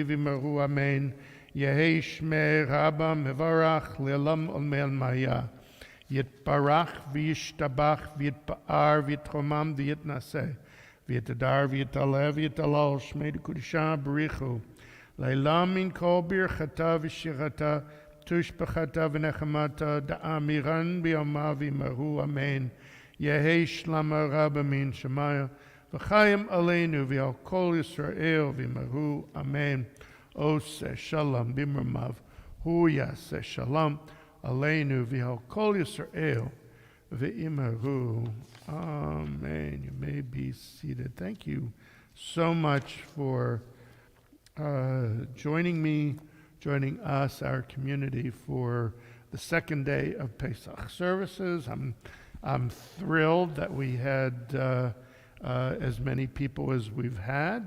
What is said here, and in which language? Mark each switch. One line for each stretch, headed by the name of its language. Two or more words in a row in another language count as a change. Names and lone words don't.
Aramaic: ואמרו אמן יהא שמיה רבא מברך לעלם עלמי מיא יתברך וישתבח ויתפאר ויתרומם ויתנשא ויתהדר ויתעלה ויתהלל שמיה דקודשא בריך הוא לעלא מן כל ברכתא ושירתא תשבחתא ונחמתא דאמירן ביומא ואמרו אמן יהא שלמא רבא מן שמיא וחיים עלינו ועל כל ישראל ואמרו אמן
Hebrew: עושה שלום במרומיו הוא יעשה שלום עלינו ועל כל ישראל
Aramaic: ואמרו אמן.
English: You may be seated. Thank you so much for joining us, our community, for the second day of Pesach services. I'm thrilled that we had as many people as we've had.